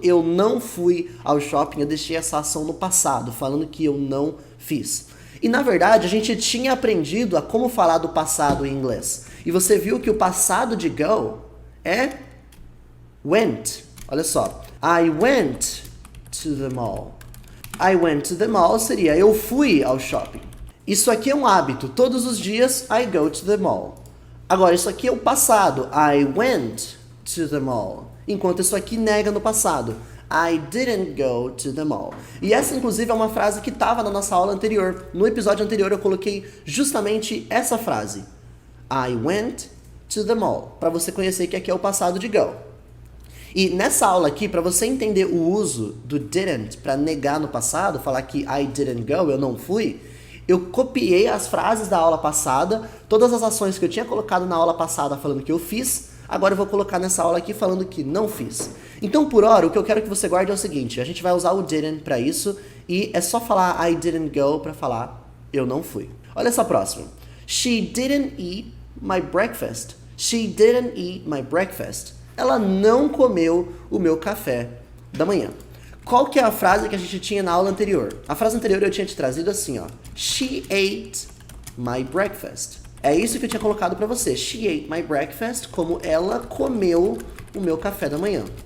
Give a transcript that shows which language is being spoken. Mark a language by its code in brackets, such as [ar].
[pt] Eu não fui ao shopping, eu deixei essa ação no passado, falando que eu não fiz. E na verdade, a gente tinha aprendido a como falar do passado em inglês. E você viu que o passado de go é went. Olha só. [en] I went to the mall. I went to the mall [pt] seria eu fui ao shopping. Isso aqui é um hábito. Todos os dias, [en] I go to the mall. [pt] Agora, isso aqui é o passado. [en] I went to the mall. [pt] Enquanto isso aqui nega no passado. [en] I didn't go to the mall. [pt] E essa, inclusive, é uma frase que estava na nossa aula anterior. No episódio anterior, eu coloquei justamente essa frase. [en] I went to the mall. [pt] Para você conhecer que aqui é o passado de go. E nessa aula aqui, para você entender o uso do didn't para negar no passado, falar que [en] I didn't go, [pt] eu não fui, eu copiei as frases da aula passada, todas as ações que eu tinha colocado na aula passada falando que eu fiz, agora eu vou colocar nessa aula aqui falando que não fiz. Então, por hora, o que eu quero que você guarde é o seguinte, a gente vai usar o didn't para isso, e é só falar [en] I didn't go [pt] para falar eu não fui. Olha essa próxima. [en] She didn't eat my breakfast. She didn't eat my breakfast. [pt] Ela não comeu o meu café da manhã. Qual que é a frase que a gente tinha na aula anterior? A frase anterior eu tinha te trazido assim, ó. [en] She ate my breakfast. [pt] É isso que eu tinha colocado pra você. [en] She ate my breakfast, [pt] como ela comeu o meu café da manhã.